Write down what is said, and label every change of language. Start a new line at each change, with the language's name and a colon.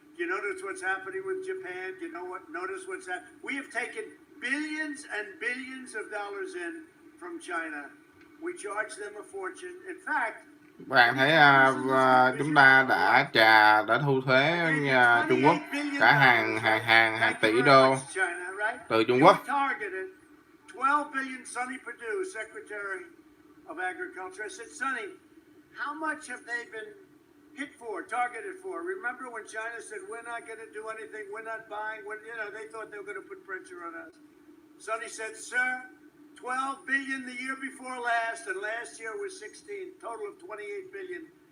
English: Do you notice what's happening with Japan? Do you notice what's happening? We have taken billions and billions of dollars in from China. We charge them a fortune. In fact,
Vietnamese: bạn thấy chúng ta đã thu thuế Trung Quốc cả hàng tỷ đô từ Trung Quốc.
English: 12 billion. Sonny Perdue, Secretary of Agriculture. I said, Sonny, how much have they been hit for, targeted for? Remember when China said, we're not going to do anything, we're not buying, they thought they were going to put pressure on us. Sonny said, sir, 12 billion the year before last, and last year was 16, total of 28 billion.